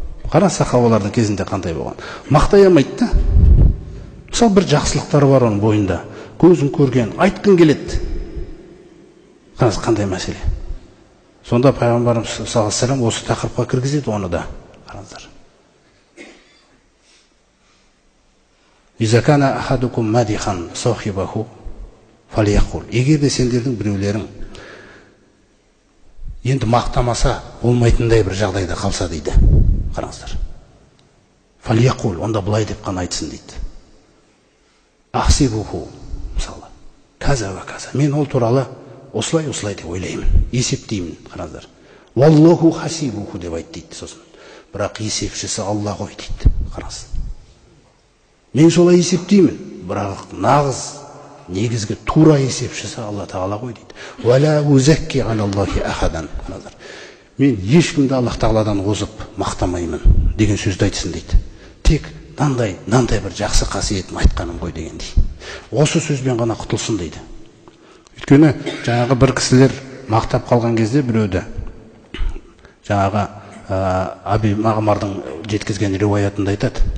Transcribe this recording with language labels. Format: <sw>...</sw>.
<kk>Қара сахабалардың кезінде қандай болған. Мақтай алмайды да. Мысалы бір жақсылықтары бар оның бойында. Көзін көрген, айтқың келеді. Қараңыз қандай мәселе. Сонда пайғамбарымыз</kk> <ar>саллаллаху алейхи ва саллям</ar> <kk>осы тақырыпқа кіргізеді оны да. Қараңыздар.</kk> <ar>Изакана ахадукум мадихан сахибаху фалияқул.</ar> <kk>Егер де сендердің біреулерің енді мақтамаса болмайтындай бір жағдайда қалса дейді. Қараңыздар.</kk> <ar>Фалияқул,</ar> <kk>онда былай деп қана айтсын дейді.</kk> <ar>Ахсибуху,</ar> <kk>мысалы,</kk> <ar>каза ва каза.</ar> <kk>Мен ол туралы осылай деп ойлаймын, есептеймін. Қараңыздар.</kk> <ar>Валлаху хасибуху</ar> <kk>деп айт дейді сосын. Бірақ есепшісі Алла ғой дейді. Қараңыз. Мен солай есептеймін, бірақ нағыз негізгі тура есепшісі Алла Тағала ғой дейді.</kk> <ar>Вала узакки алаллахи ахадан.</ar> <kk>Қараңыздар. Мен ешкімді Аллах Тағаладан озып мақтамаймын деген сөзді айтсын дейді. Тек нандай бір жақсы қасиетін айтқаным ғой дегендей. Осы сөзбен ғана құтылсын дейді. Өйткені жаңағы бір кісілер мақтап қалған кезде біреуді жаңағы Аби Мағмардың жеткізген риуаятында айтады.</kk>